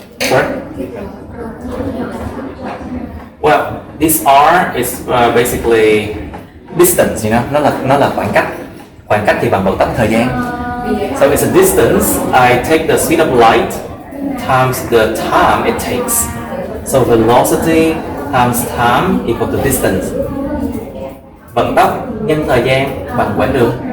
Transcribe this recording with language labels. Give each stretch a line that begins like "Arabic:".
English: What? Well, this R is basically distance, you know,
Vietnamese: nó là khoảng cách thì bằng vận tốc thời gian.
English: So it's a distance. I take the speed of light times the time it takes. So velocity times time equal to distance.
Vietnamese: Vận tốc nhân thời gian bằng quãng đường.